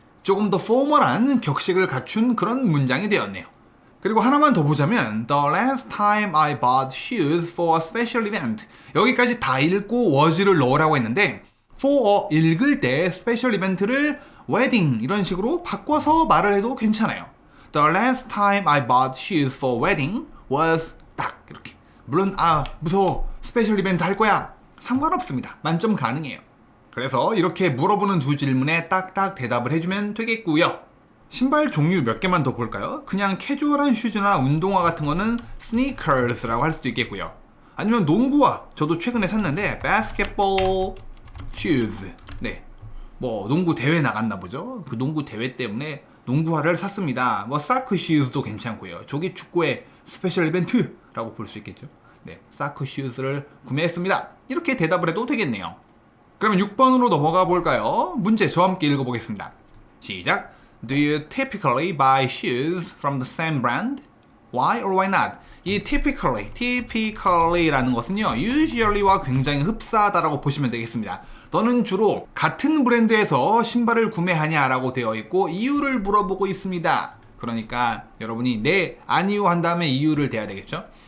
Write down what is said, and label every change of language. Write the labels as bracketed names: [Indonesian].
[Korean] 조금 더 포멀한 격식을 갖춘 그런 문장이 되었네요. 그리고 하나만 더 보자면 [English] The last time I bought shoes for a special event [Korean] 여기까지 다 읽고 was를 넣으라고 했는데 for 읽을 때 스페셜 이벤트를 wedding 이런 식으로 바꿔서 말을 해도 괜찮아요. [English] The last time I bought shoes for wedding was [Korean] 딱 이렇게. 물론 무서워 스페셜 이벤트 할 거야 상관없습니다. 만점 가능해요. 그래서 이렇게 물어보는 두 질문에 딱딱 대답을 해주면 되겠고요. 신발 종류 몇 개만 더 볼까요? 그냥 캐주얼한 슈즈나 운동화 같은 거는 sneakers라고 할 수도 있겠고요. 아니면 농구화 저도 최근에 샀는데 [English] basketball shoes [Korean] 네, 뭐 농구 대회 나갔나 보죠. 그 농구 대회 때문에 농구화를 샀습니다. 뭐 사크 슈즈도 괜찮고요. 저게 축구의 스페셜 이벤트라고 볼 수 있겠죠. 네, 사크 슈즈를 구매했습니다. 이렇게 대답을 해도 되겠네요. 그러면 6번으로 넘어가 볼까요? 문제 저와 함께 읽어보겠습니다. 시작. [English] Do you typically buy shoes from the same brand? Why or why not? [Korean] 이 typically라는 것은요, usually와 굉장히 흡사하다라고 보시면 되겠습니다. 너는 주로 같은 브랜드에서 신발을 구매하냐라고 되어 있고 이유를 물어보고 있습니다. 그러니까 여러분이 네, 아니요 한 다음에 이유를 대야 되겠죠?